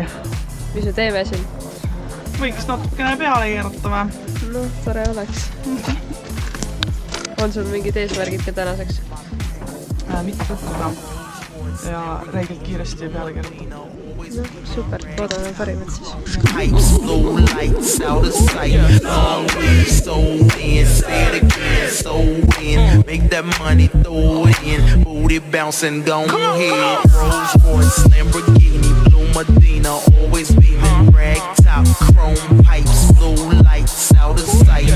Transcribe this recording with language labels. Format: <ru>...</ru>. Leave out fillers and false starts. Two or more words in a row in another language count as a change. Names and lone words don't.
<et>Mis me teeme siin? Võiks natukene peale keerutama. No, tore oleks. On sul mingid eesmärgid ka tänaseks? Mitte puhkuda ja räigelt kiiresti peale keerutada. No, super, loodame parimat siis.</et> <en>Make that money, throw it in, booty bouncing, don't hit. Rolls Royce, Lamborghini, Blue Medina, always beaming, rag top, chrome pipes, blue lights, out of sight.</en>